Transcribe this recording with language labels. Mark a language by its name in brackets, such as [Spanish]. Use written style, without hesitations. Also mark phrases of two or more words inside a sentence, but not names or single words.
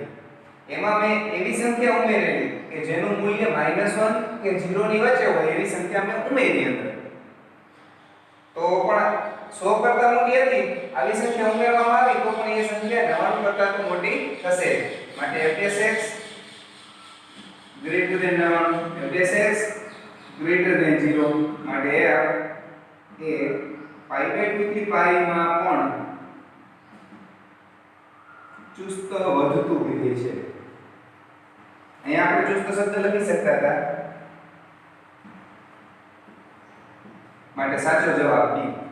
[Gujarati] એમાં મેં એવી સંખ્યા ઉમેરેલી કે જેનું મૂલ્ય -1 કે 0 ની વચ્ચે હોય એવી સંખ્યા મેં ઉમેરી અંદર. તો પણ 100 કરતા મોટી હતી, આવી સંખ્યા ઉમેરવામાં આવી તો પણ એ સંખ્યા 99 કરતા તો મોટી થશે. માટે [English] fsx greater than 99, fsx greater than 0. [Gujarati] માટે f એ π/2 થી π માં પણ ચુસ્ત વધતું વિધેય છે. અહીંયા આપણે ચુસ્ત શબ્દ લખી શકતા હતા. માટે સાચો જવાબ B.